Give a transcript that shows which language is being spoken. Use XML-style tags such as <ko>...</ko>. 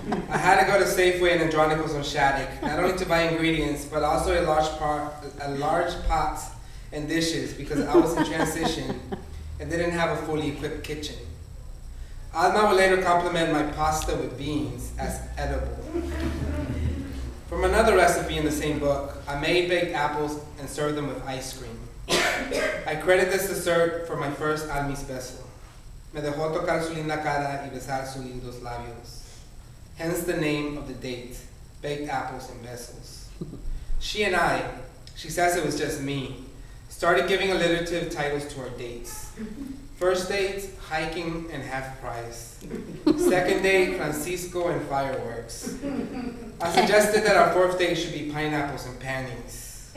<en>I had to go to Safeway and Andronicos on Shattuck, not only to buy ingredients, but also a large pot and dishes because I was in transition and didn't have a fully equipped kitchen. Alma will later compliment my pasta with beans as edible. From another recipe in the same book, I made baked apples and served them with ice cream. I credit this dessert for my first Almis beso.</en> <es>Me dejó tocar su linda cara y besar sus lindos labios.</es> <en>Hence the name of the date, baked apples and besos. She and I, she says it was just me, started giving alliterative titles to our dates. First date, hiking and half price. Second date, Francisco and fireworks. I suggested that our fourth date should be pineapples and panties.</en>